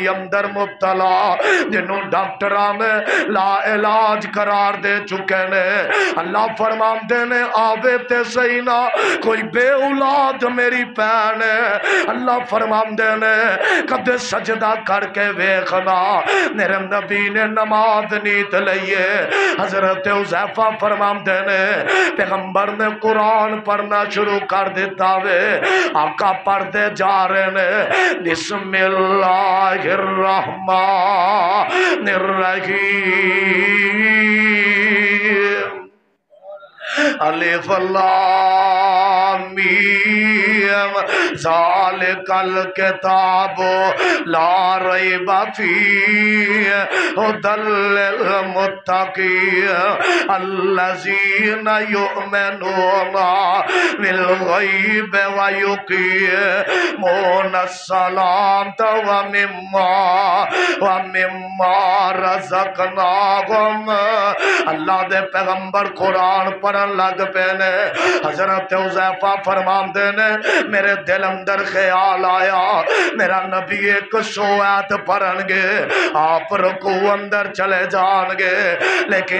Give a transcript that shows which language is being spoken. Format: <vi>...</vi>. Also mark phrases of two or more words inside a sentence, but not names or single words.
<pa>اندر مبتلا جنہوں ڈاکٹراں نے لا علاج قرار دے چکے نے اللہ فرماندے نے آوے تے سہی نا کوئی بے اولاد میری بھین اللہ فرماندے نے کدے سجدہ کرکے ویکھنا میرے نبی نے نماز نیت لئیے حضرت حذیفہ فرماندے نے پیغمبر نے قرآن پڑھنا شروع کر دتا وے آقا پڑھتے جا رہے نے</pa> <ar>بسم الله الرحمن الرحيم ألف لام ميم ذلك الكتاب لا ريب فيه هدى للمتقين الذين يؤمنون بالغيب و يقيمون الصلاة و مما رزقناهم</ar> <pa>اللہ دے پیغمبر قرآن پڑھن لگ پے نے حضرت حذیفہ فرماندے نے میرے دل اندر خیال آیا میرا نبی ایک سوآت پڑھنگے آپ رکوع اندر چلے جائیں گے لیکن</pa>